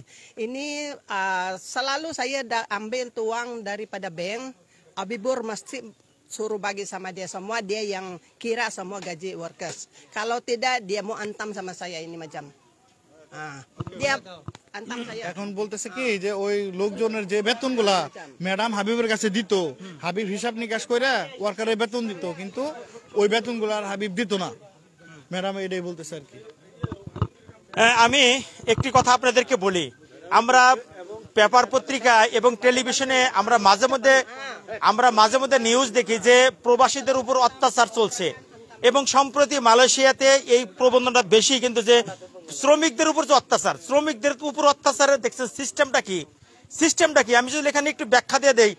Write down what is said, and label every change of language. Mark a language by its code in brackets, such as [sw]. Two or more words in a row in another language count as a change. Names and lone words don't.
[ms] Ini selalu saya ambil uang daripada bank, Habibur mesti suruh bagi sama dia semua, dia yang kira semua gaji workers. Kalau tidak dia mau antam sama saya ini macam. Dia antam saya. [bn] এখন বলতেছে কি যে ওই লোকজনের যে বেতনগুলা ম্যাডাম হাবিবের কাছে দিত, হাবিব হিসাব নিকাশ করে ওয়ার্কারের বেতন দিত, কিন্তু ওই বেতনগুলো আর হাবিব দিত না। ম্যাডাম এটাই বলতেছে আর কি। আমি একটি কথা আপনাদেরকে বলি, আমরা পেপার পত্রিকা এবং টেলিভিশনে আমরা মাঝে মধ্যে নিউজ দেখি যে প্রবাসীদের উপর অত্যাচার চলছে, এবং সম্প্রতি মালয়েশিয়াতে এই প্রবণতা বেশি, কিন্তু যে শ্রমিকদের উপর যে অত্যাচার, শ্রমিকদের উপর অত্যাচারের দেখছেন সিস্টেমটা কি আমি যদি এখানে একটু ব্যাখ্যা দিয়ে দেই।